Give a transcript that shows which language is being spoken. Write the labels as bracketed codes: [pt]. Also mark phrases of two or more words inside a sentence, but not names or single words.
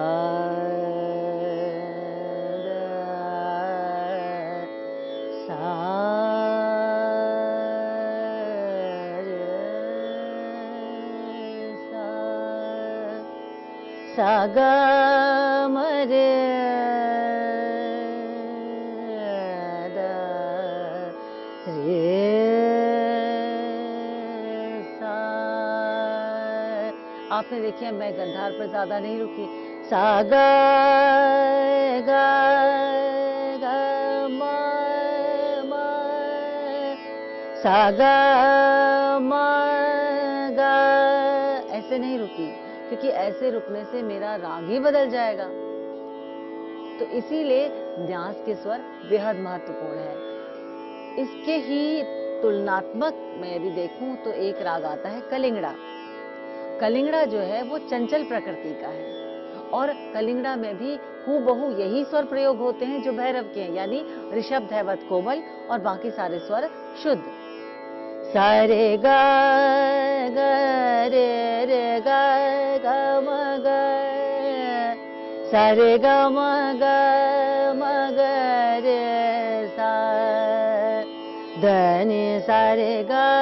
[hi] सा सा ग म रे द रे सा। आपने देखिए मैं गंधार पर ज्यादा नहीं रुकी। सा ग ग ग म म, सा ग म ग, ऐसे नहीं रुकी, क्योंकि ऐसे रुकने से मेरा राग ही बदल जाएगा। तो इसीलिए न्यास के स्वर बेहद महत्वपूर्ण है। इसके ही तुलनात्मक मैं यदि देखूं तो एक राग आता है कलिंगड़ा। कलिंगड़ा जो है वो चंचल प्रकृति का है, और कलिंगड़ा में भी हूबहू यही स्वर प्रयोग होते हैं जो भैरव के हैं, यानी ऋषभ, धैवत, कोमल और बाकी सारे स्वर शुद्ध। सा रे ग ग रे रे ग ग म ग, सा रे ग म ग म ग रे सा, ध नि सा रे ग